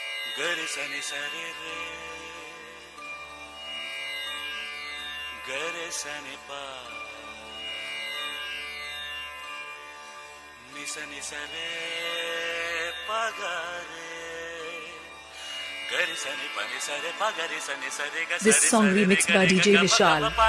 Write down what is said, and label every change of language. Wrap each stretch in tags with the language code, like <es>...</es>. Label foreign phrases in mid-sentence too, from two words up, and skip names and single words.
<hi>गरे सनि सरे रे गरे सनि पा निसा निसा रे पा गा रे गरे सनि पा निसा रे पा गरे सनि सरे गा.</hi> <en>This song remixed by DJ Vishal.</en>